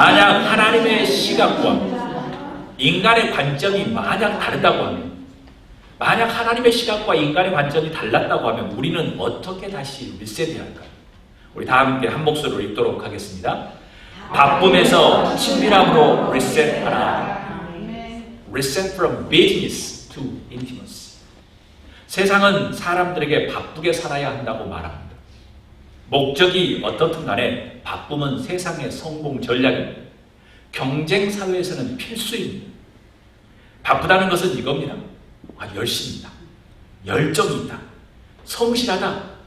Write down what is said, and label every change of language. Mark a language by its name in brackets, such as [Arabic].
[Korean] 만약 하나님의 시각과 인간의 관점이 만약 다르다고 하면, 만약 하나님의 시각과 인간의 관점이 달랐다고 하면 우리는 어떻게 다시 리셋해야 할까요? 우리 다 함께 한 목소리로 읽도록 하겠습니다. 바쁨에서 친밀함으로 리셋하라. [English] Reset from busyness to intimacy. [Korean] 세상은 사람들에게 바쁘게 살아야 한다고 말합니다. 목적이 어떻든 간에 바쁨은 세상의 성공 전략입니다. 경쟁 사회에서는 필수입니다. 바쁘다는 것은 이겁니다. 열심히 있다. 열정이 있다. 성실하다.